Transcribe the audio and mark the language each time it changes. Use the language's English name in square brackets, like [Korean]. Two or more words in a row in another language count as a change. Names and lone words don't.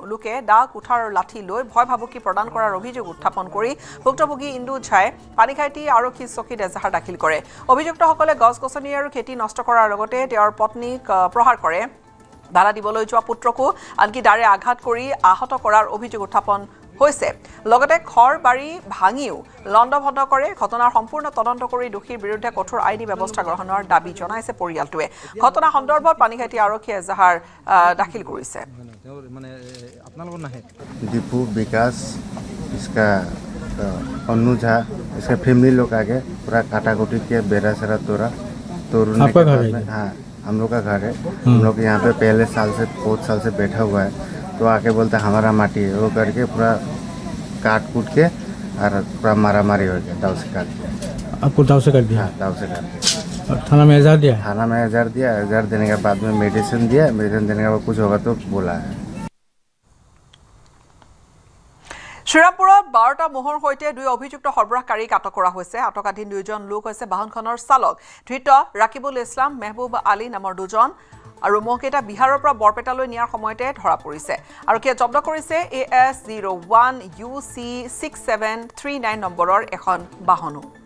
[Assamese] লোকে দা কুঠাৰ আৰু লাঠি লৈ ভয় ভাবুকি প্ৰদান কৰাৰ অভিযোগ উত্থাপন কৰি ভুক্তভোগী ইন্দু ঝাই পানীখাইটি আৰক্ষী চকীত এজাহাৰ দাখিল কৰে অভিযুক্তসকলে গছ-গছনি আৰু খেতি নষ্ট কৰাৰ লগতে তেওঁৰ পত্নীক প্ৰহাৰ কৰে ধাৰা দিবলৈ যোৱা পুত্ৰকো আনকি দাৰে আঘাত কৰি আহত কৰাৰ অভিযোগ উত্থাপন হৈছে লগতে ঘৰ বাৰী ভাঙিও লণ্ডভণ্ড কৰে ঘটনাৰ সম্পূৰ্ণ তদন্ত কৰি দোষীৰ বিৰুদ্ধে কঠোৰ আইনী ব্যৱস্থা গ্ৰহণৰ দাবী জনাইছে পৰিয়ালটোৱে ঘটনা সন্দৰ্ভত পানীখাইটি আৰক্ষীয়ে এজাহাৰ দাখিল কৰিছে [Hindi] दीपू विकास इसका अन्नू झा इसका फैमिली लोग आगे पूरा काटाकुटी किया बेरा सरा तोड़ने के बाद में हाँ हम लोग का घर है हम लोग यहाँ पे पहले बहुत साल से बैठा हुआ है तो आके बोलते हमारा माटी है वो करके पूरा काट कूट के और पूरा मारा मारी हो गया दाव से काट दिया आपको दाव से कर दिया हाँ दाव से काट दिया थाना में एजाहार दिया थाना में एजाहार देने के बाद में मेडिसिन देने के बाद कुछ होगा तो बोला है [Assamese] শ্ৰীৰামপুৰত 12টা মোহৰ সৈতে দুই অভিযুক্ত সৰবৰাহকাৰীক আটক কৰা হৈছে আটকাধীন দুইজন লোক হৈছে বাহনখনৰ চালক ধৃত ৰাকিবুল ইছলাম মেহবুব আলী নামৰ দুজন আৰু মহকেইটা বিহাৰৰ পৰা বৰপেটালৈ নিয়াৰ সময়তে ধৰা পৰিছে আৰক্ষীয়ে জব্দ কৰিছে AS01 UC6739 নম্বৰৰ এখন বাহনো